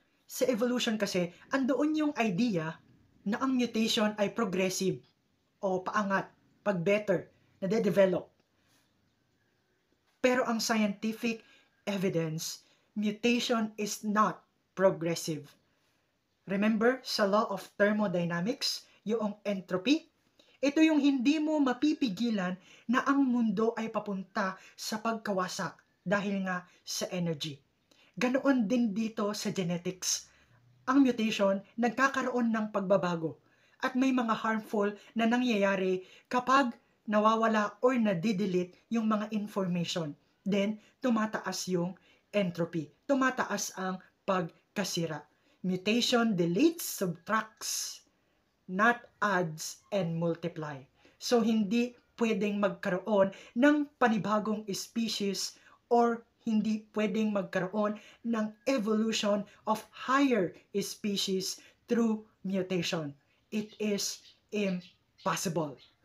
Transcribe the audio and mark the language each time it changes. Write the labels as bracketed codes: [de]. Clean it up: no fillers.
[tl] Sa evolution kasi, andoon yung idea na ang mutation ay progressive o paangat, pag-better, nade-develop. Pero ang [en] scientific evidence, mutation is not progressive. Remember sa law of thermodynamics, yung entropy? [tl] Ito yung hindi mo mapipigilan na ang mundo ay papunta sa pagkawasak dahil nga sa energy. Ganoon din dito sa genetics. Ang mutation nagkakaroon ng pagbabago at may mga harmful na nangyayari kapag nawawala or nadidelete yung mga information. Then, tumataas yung entropy. Tumataas ang pagkasira. [en] Mutation deletes, subtracts, not adds and multiply. [tl] So, hindi pwedeng magkaroon ng panibagong species or hindi pwedeng magkaroon ng evolution of higher species through mutation. [en] It is impossible.